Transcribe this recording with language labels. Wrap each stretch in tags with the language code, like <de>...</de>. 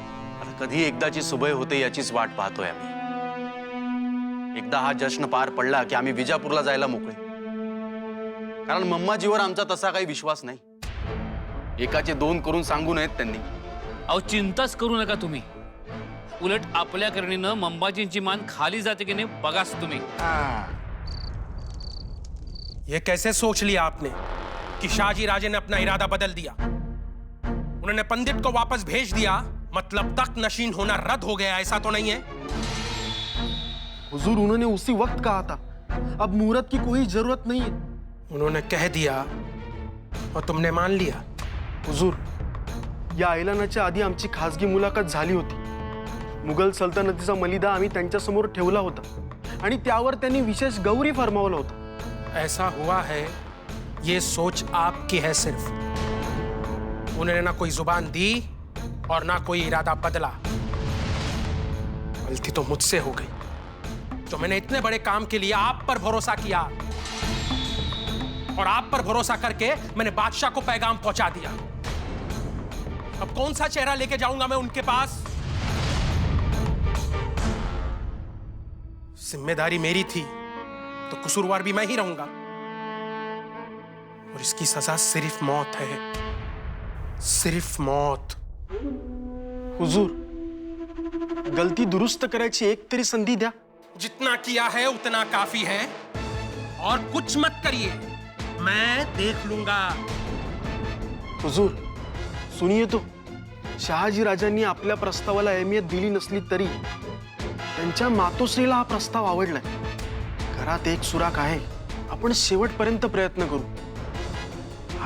<mr>आता कधी एकदाची सुबय होते याचीच वाट पाहतोय आम्ही. एकदा हा जश्न पार पडला की आम्ही विजापूरला जायला मोकळे. कारण मम्माजीवर आमचा तसा काही विश्वास नाही. एकाचे दोन करून सांगू नयेत त्यांनी. अहो चिंताच करू नका तुम्ही. उलट आपल्या करणीनं मंबाजींची मान खाली जाते की नाही बघाच तुम्ही.</mr> <hi>ये कैसे सोच लिया आपने कि शाहजी राजे ने अपना इरादा बदल दिया? उन्होंने पंडित को वापस भेज दिया, मतलब तख्त नशीन होना रद्द हो गया, ऐसा तो नहीं है? हुजूर उन्होंने उसी वक्त कहा था अब मुहूर्त की कोई जरूरत नहीं है. उन्होंने कह दिया और तुमने मान लिया.</hi> <mr>हुजूर या ऐलानाच्या आधी आमची खासगी मुलाखत झाली होती. मुघल सल्तनतीचा मलिदा आम्ही त्यांच्या समोर ठेवला होता आणि त्यावर त्यांनी विशेष गौरी फरमावलं होतं.</mr> <hi>ऐसा हुआ है ये सोच आपकी है सिर्फ. उन्होंने ना कोई जुबान दी और ना कोई इरादा बदला. गलती तो मुझसे हो गई जो मैंने इतने बड़े काम के लिए आप पर भरोसा किया और आप पर भरोसा करके मैंने बादशाह को पैगाम पहुंचा दिया. अब कौन सा चेहरा लेके जाऊंगा मैं उनके पास? जिम्मेदारी मेरी थी तो कसूरवार भी मैं ही रहूंगा और इसकी सजा सिर्फ मौत है, सिर्फ मौत.</hi> <mr>हुजूर गलती दुरुस्त करायची एक तरी संधी द्या.</mr> <hi>जितना किया है उतना काफी है और कुछ मत करिए, मैं देख लूंगा. हुजूर सुनिये तो</hi> <mr>शहाजी राजांनी आपल्या प्रस्तावाला अहमियत दिली नसली तरी त्यांच्या मातोश्रीला हा प्रस्ताव आवडलाय. घरात एक सुराख आहे. आपण शेवटपर्यंत प्रयत्न करू.</mr>